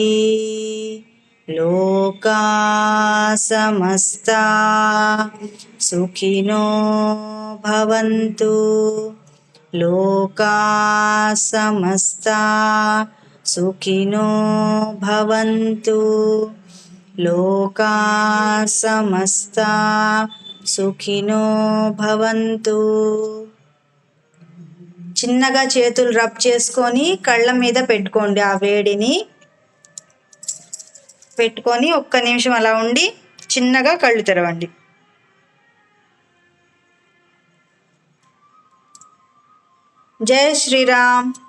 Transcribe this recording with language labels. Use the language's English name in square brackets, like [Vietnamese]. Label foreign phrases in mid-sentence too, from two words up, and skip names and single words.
[Sanskrit] लोका समस्ता सुखिनो भवन्तु, लोका समस्ता सुखिनो भवन्तु, लोका समस्ता सुखिनो भवन्तु. [Telugu] చిన్నగా చేతులు రబ్ చేసుకొని కళ్ళ మీద పెట్టుకోండి. ఆ వేడిని పెట్టుకొని 1 నిమిషం అలా ఉండి చిన్నగా కళ్ళు తెరవండి. జై శ్రీరామ్.